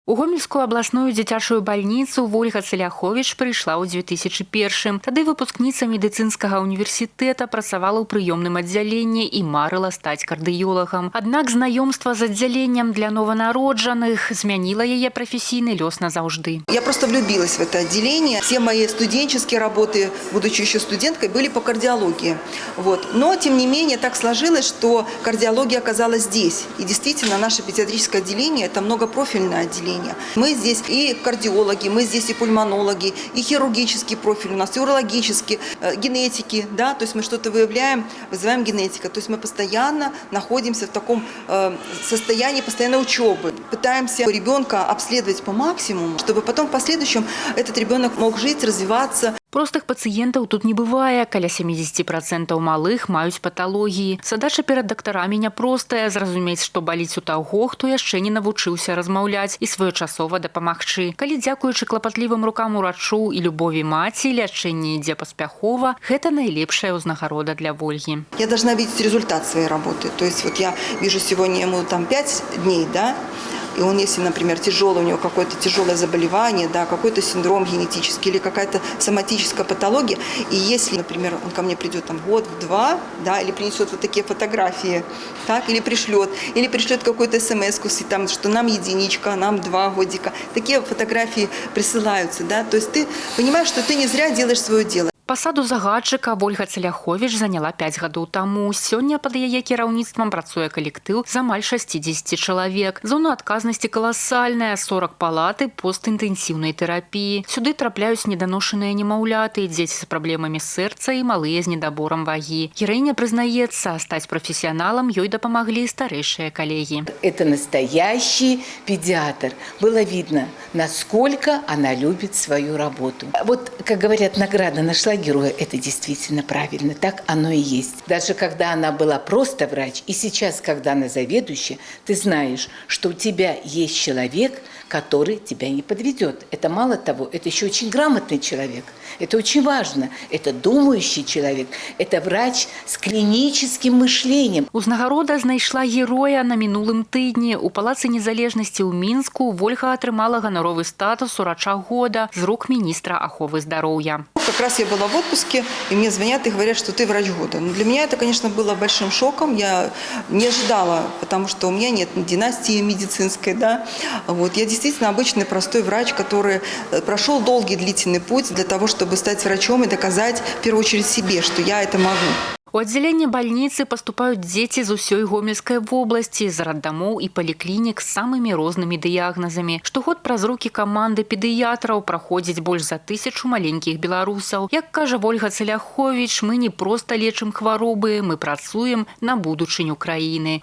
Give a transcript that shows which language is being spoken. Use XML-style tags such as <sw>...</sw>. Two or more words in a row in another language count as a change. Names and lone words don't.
<be>У Гомельскую абласную дзіцячую бальніцу Ольга Цаляховіч прыйшла ў 2001. Тады выпускніца медыцынскага універсітэта працавала ў прыёмным аддзяленні і марыла стаць кардыёлагам. Аднак знаёмства з аддзяленнем для нованароджаных змяніла яе прафесійны лёс назаўжды.</be> <ru>Я просто влюбилась в это отделение. Все мои студенческие работы, будучи еще студенткой, были по кардиологии. Но, тем не менее, так сложилось, что кардиология оказалась здесь. И действительно, наше педиатрическое отделение – это многопрофильное отделение. Мы здесь и кардиологи, мы здесь и пульмонологи, и хирургический профиль у нас, и урологический, генетики, да, то есть мы что-то выявляем, вызываем генетика. То есть мы постоянно находимся в таком состоянии постоянной учебы. Пытаемся ребенка обследовать по максимуму, чтобы потом в последующем этот ребенок мог жить, развиваться.</ru> <be>Простых пациентаў тут не бывае. Каля 70% малых маюць паталогіі. Задача перад дактарамі няпростая – зразумець, што баліць у таго, хто яшчэ не навучыўся размаўляць і своечасова дапамагчы. Калі дзякуючы клапатлівым рукам урачу і любові маці лячэнне ідзе паспяхова, гэта найлепшая ўзнагарода для Ольги.</be> <ru>Я должна видеть результат своей работы. То есть вот я вижу сегодня ему 5 дней, да, и он, если, например, тяжелый, у него какое-то тяжелое заболевание, да, какой-то синдром генетический или какая-то соматическая патология, и если, например, он ко мне придет год-два, да, или принесет вот такие фотографии, так, или пришлет какую-то смс-ку, там, что нам единичка, нам 2 годика, такие фотографии присылаются, да, то есть ты понимаешь, что ты не зря делаешь свое дело.</ru> <be>Пасаду загадчыка Ольга Цаляховіч заняла 5 гадоў таму. Сёння пад яе кіраўніцтвам працуе калектыў з амаль 60 чалавек. Зона адказнасці каласальная – 40 палаты постінтэнсіўнай тэрапіі. Сюды трапляюць неданошаныя немаўляты, дзеці з праблемамі сэрца і малыя з недаборам вагі. Гераіня прызнаецца, стаць прафесіяналам ёй дапамаглі старэйшыя калегі.</be> <ru>Это настоящий педиатр. Было видно, насколько она любит свою работу. Вот, как говорят, награда нашла героя, это действительно правильно, так оно и есть. Даже когда она была просто врач, и сейчас, когда она заведующая, ты знаешь, что у тебя есть человек, который тебя не подведет. Это мало того, это еще очень грамотный человек. Это очень важно. Это думающий человек. Это врач с клиническим мышлением.</ru> <be>Узнагарода знайшла героя на мінулым тыдні. У Палацы незалежнасці ў Мінску Ольга атрымала ганаровы статус урача года з рук міністра аховы здароўя.</be> <ru>Как раз я была в отпуске, и мне звонят и говорят, что ты врач года. Но для меня это, конечно, было большим шоком. Я не ожидала, потому что у меня нет династии медицинской, да. Я действительно обычный простой врач, который прошел долгий длительный путь для того, чтобы стать врачом и доказать, в первую очередь, себе, что я это могу.</ru> <be>У аддзяленне бальніцы паступаюць дзеці з усёй Гомельскай вобласці, з раддамоў і паліклінік з самымі рознымі дыягназамі. Штогод праз рукі каманды педыятраў праходзіць больш за 1000 маленькіх беларусаў. Як кажа Ольга Цаляховіч, мы не проста лечым хваробы, мы працуем на будучыню краіны.</be>